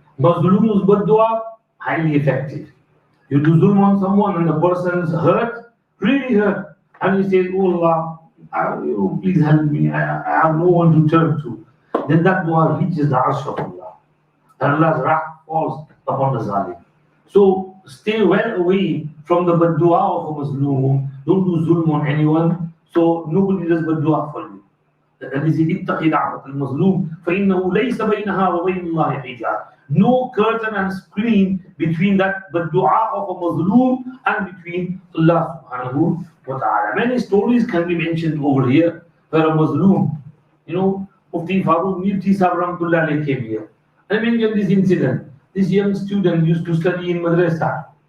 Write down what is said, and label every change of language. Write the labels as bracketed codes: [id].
[en] Mazlum's bad dua, highly effective. You do zulm on someone and the person is hurt, really hurt, and he says, oh Allah, please help me, I have no one to turn to. Then that dua reaches the arsh of Allah. And Allah's wrath falls upon the zalim. So stay well away from the bad dua of a Muslim. Don't do zulm on anyone. So nobody does bad dua for you. This is [ar] ittaqi da'wat al-mazlum فَإِنَّهُ لَيْسَ بَيْنَهَا وَبَيْنَ اللَّهِ حِجَابٌ. [en] No curtain and screen between that bad dua of a Muslim and between Allah subhanahu wa ta'ala. Many stories can be mentioned over here where a Muslim, Mufti Farooq Mirti Sahib Rahmatullah Alayhi came here. I mentioned this incident. This young student used to study in madrasa.